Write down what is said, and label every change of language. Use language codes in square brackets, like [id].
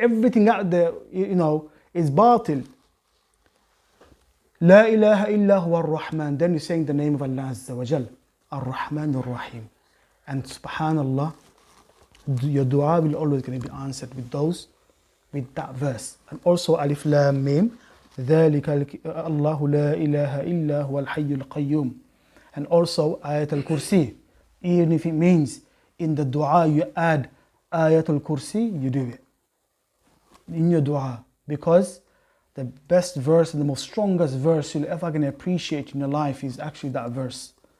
[en] Everything out there, is batil. [ar] La ilaha illa huwa ar-Rahman. [en] Then you're saying the name of Allah Azza wa Jal. Ar-Rahman ar-Rahim. And subhanallah, your dua will always going to be answered with that verse. And also Alif Lam Mim. [ar] ذلك الله لا إله إلا هو الحي القيوم. [en] And also Ayat al-Kursi. Even if it means in the dua you add Ayat al-Kursi, you do it in your dua, because the best verse and the most strongest verse you're ever going to appreciate in your life is actually that verse.